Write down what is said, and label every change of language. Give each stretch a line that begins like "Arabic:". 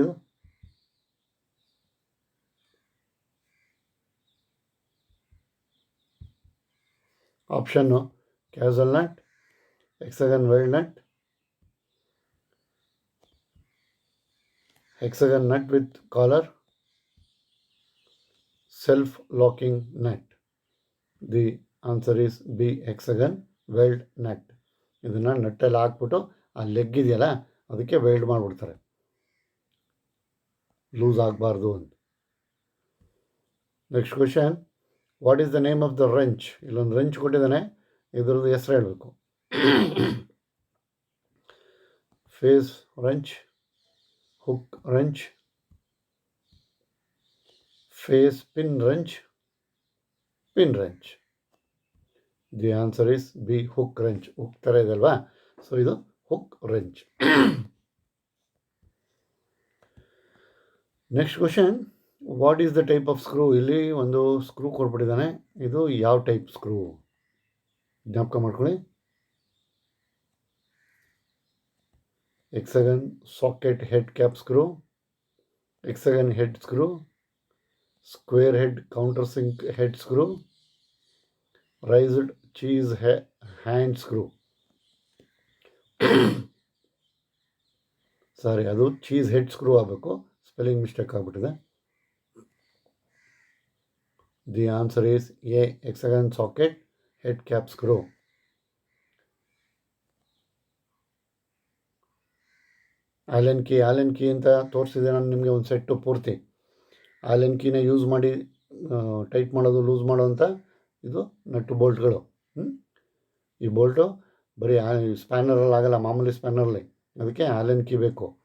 Kannada: ಇದು option
English: Castle nut, hexagon weld nut, hexagon nut with collar, self-locking nut. The answer is B, hexagon weld nut.
Kannada: ಇದನ್ನು ನಟ್ಟಲ್ಲಿ ಹಾಕ್ಬಿಟ್ಟು ಆ leg ಇದೆಯಲ್ಲ ಅದಕ್ಕೆ weld ಮಾಡಿಬಿಡ್ತಾರೆ, ಲೂಸ್ ಆಗಬಾರ್ದು ಅಂತ.
English: Next question, what is the name of the wrench?
Kannada: ಇಲ್ಲೊಂದು ರೆಂಚ್ ಕೊಟ್ಟಿದ್ದಾನೆ, ಇದರದ್ದು ಹೆಸರು ಹೇಳಬೇಕು.
English: Face wrench, hook wrench, face pin wrench, pin wrench. The answer is B, hook wrench.
Kannada: hook ಥರ ಇದಲ್ವಾ, ಸೊ ಇದು hook wrench.
English: Next question, what is the type of screw?
Kannada: ಇಲ್ಲಿ ಒಂದು screw ಕೊಟ್ಬಿಟ್ಟಿದ್ದಾನೆ, ಇದು ಯಾವ ಟೈಪ್ ಸ್ಕ್ರೂ ಜ್ಞಾಪಕ ಮಾಡ್ಕೊಳ್ಳಿ.
English: hexagon socket head cap screw, hexagon head screw, square head countersink head screw, raised cheese hand screw.
Kannada: ಸಾರಿ, ಅದು cheese head screw ಆಗಬೇಕು, spelling mistake ಆಗಿಬಿಟ್ಟಿದೆ.
English: The answer is a, hexagon socket head cap screw.
Kannada: ಆಲೆನ್ key ಅಂತ ತೋರಿಸಿದೆ ನಾನು ನಿಮಗೆ ಒಂದು set ಪೂರ್ತಿ. ಆಲೆನ್ ಕೀನ use ಮಾಡಿ ಟೈಟ್ ಮಾಡೋದು, ಲೂಸ್ ಮಾಡೋವಂಥ ಇದು ನಟ್ಟು ಬೋಲ್ಟ್ಗಳು. ಈ ಬೋಲ್ಟು ಬರೀ ಸ್ಪ್ಯಾನರಲ್ಲಿ ಆಗಲ್ಲ, ಮಾಮೂಲಿ ಸ್ಪ್ಯಾನರಲ್ಲಿ, ಅದಕ್ಕೆ ಆಲೆನ್ ಕೀ ಬೇಕು.